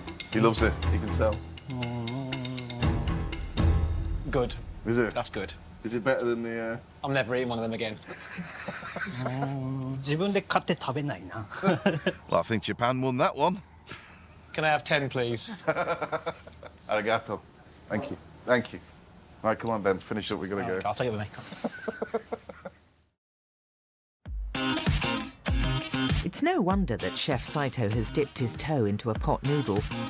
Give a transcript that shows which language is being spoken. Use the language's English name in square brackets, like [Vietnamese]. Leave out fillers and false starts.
[English] He loves it, you can tell. Good. Is it? That's good. Is it better than the... I'm never eating one of them again. [Japanese] 自分で買って食べないな。 [English] Well, I think Japan won that one. Can I have 10, please? Arigato. Thank you. Thank you. All right, come on, Ben, finish up. We've got to go. Okay, I'll take it with me. It's no wonder that Chef Saito has dipped his toe into a pot noodle.